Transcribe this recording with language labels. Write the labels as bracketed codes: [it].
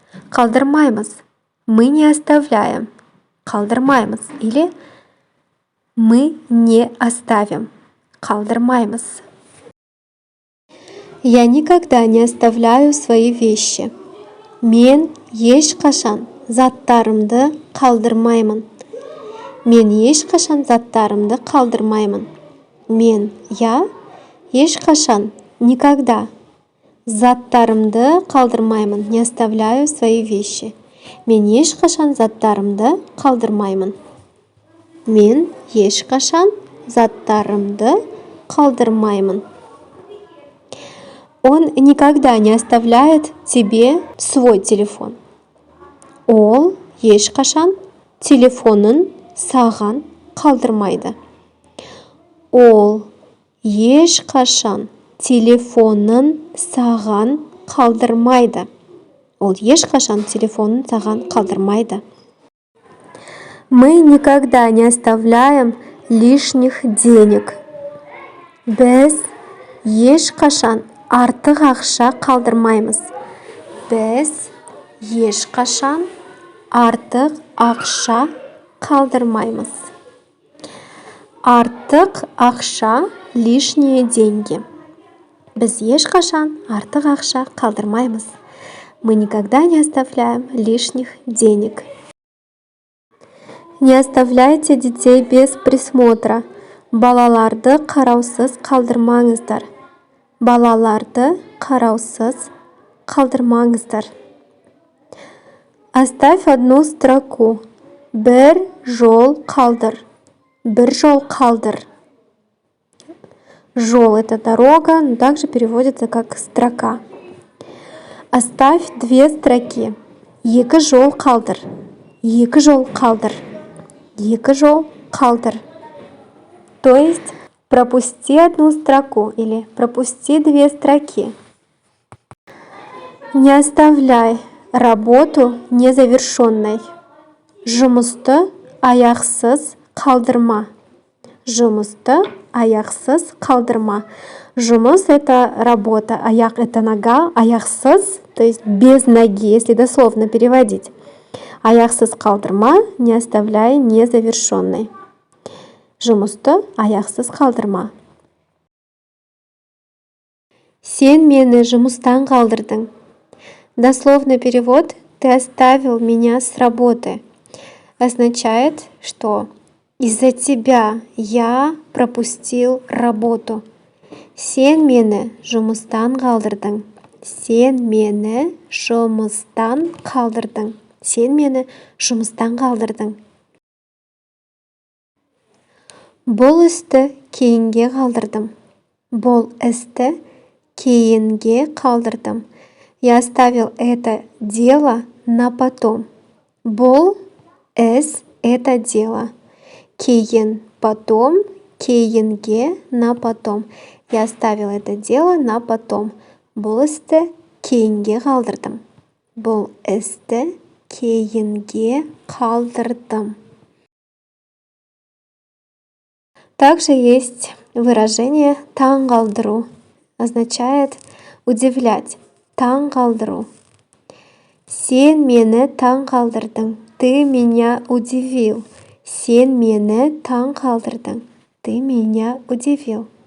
[kk] Қалдырмаймыз. [ru] Мы не оставляем. Қалдырмаймыз. Или мы не оставим. [kk] Қалдырмаймыз. [ru] Я никогда не оставляю свои вещи. [kk] Мен ешқашан заттарымды қалдырмаймын. Мен ешқашан заттарымды қалдырмаймын. Мен, я, ешқашан, никогда. Заттарымды қалдырмаймын. [ru] Не оставляю свои вещи. [kk] Мен ешқашан заттарымды қалдырмаймын. Мен ешқашан заттарымды қалдырмаймын. [ru] Он никогда не оставляет тебе свой телефон. [kk] Ол ешқашан телефонын саған қалдырмайды. Ол ешқашан телефонын саған қалдырмайды. Ол ешқашан телефонын саған қалдырмайды. [ru] Мы никогда не оставляем лишних денег. [kk] Біз ешқашан артық ақша қалдырмаймыз. Біз ешқашан артық ақша қалдырмаймыз. Артық ақша, [ru] лишние деньги. [kk] Біз ешқашан артық ақша қалдырмаймыз. [ru] Мы никогда не оставляем лишних денег. Не оставляйте детей без присмотра. [kk] Балаларды қараусыз қалдырмаңыздар. Балаларды қараусыз қалдырмаңыздар. [ru] Оставь одну строку. [kk] Бір жол қалдыр. Бір жол қалдыр. [ru] Жол — это дорога, но также переводится как строка. Оставь две строки. [kk] Екі жол қалдыр. Екі жол қалдыр. Екі жол қалдыр. [ru] То есть пропусти одну строку или пропусти две строки. Не оставляй работу незавершенной. [kk] Жұмысты аяқсыз қалдырма. Жұмысты аяқсыз қалдырма. [ru] Жұмыс — это работа, аяқ — это нога, аяқсыз, то есть без ноги, если дословно переводить. [kk] Аяқсыз қалдырма, [ru] не оставляй незавершенной. [kk] Жұмысты аяқсыз қалдырма. Сен мені жұмыстан қалдырдың. [ru] Дословный перевод «ты оставил меня с работы» означает, что из-за тебя я пропустил работу. [kk] Сен мені жұмыстан қалдырдың. Сен мені жұмыстан қалдырдың. Сен мені жұмыстан қалдырдың. Бұл істі кейінге қалдырдым. Бұл істі кейінге қалдырдым. [ru] Я оставил это дело на потом. Бұл іс — это дело. Кейін — потом, кейінге — на потом. Я оставил это дело на потом. [kk] Бұл істі кейінге қалдырдым. Бұл істі кейінге қалдырдым. [ru] Также есть выражение «таң қалдыру». Означает удивлять. Таң қалдыру. [kk] Сен мені таң қалдырдың. [ru] Ты меня удивил. [kk] Сен мені таң қалдырдың. [ru] Ты меня удивил.